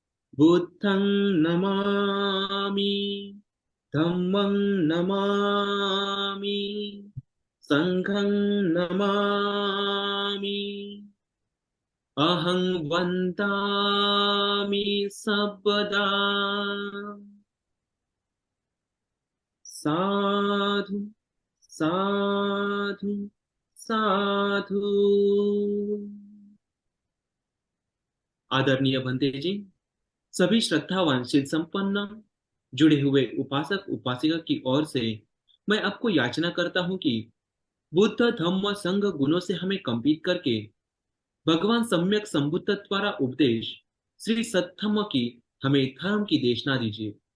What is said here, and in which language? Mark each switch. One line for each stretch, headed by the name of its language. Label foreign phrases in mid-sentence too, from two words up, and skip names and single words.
Pali: बुद्धं नमामि धम्मं नमामि संघं नमामि अहं वन्दामि सर्वदा साधु साधु साधु।
Hindi: आदरणीय भंते जी, सभी श्रद्धावान शील संपन्न जुड़े हुए उपासक उपासिका की ओर से मैं आपको याचना करता हूँ कि बुद्ध धम्म संघ गुणों से हमें कंपित करके भगवान सम्यक संबुद्ध द्वारा उपदेश श्री सत्धम्म की हमें धर्म की देशना दीजिए।